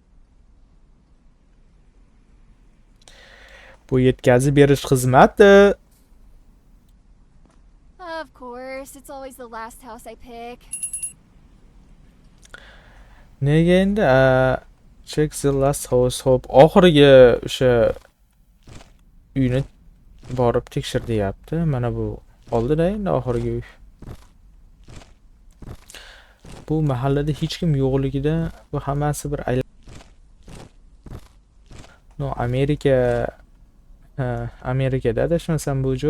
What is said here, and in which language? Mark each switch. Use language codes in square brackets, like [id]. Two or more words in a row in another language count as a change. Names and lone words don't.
[uz] Bu yetkazib berish xizmati. [en] Of course, it's always the last house I pick. [uz] Nega endi? [en] Check the last house. [uz] Hop, oxirgi o'sha uyni borib tekshir deyapti. Mana bu oldida endi oxirgi uy. Bu mahallada hech kim yo'qligida bu hammasi bir no Amerikada adashmasam bu joy.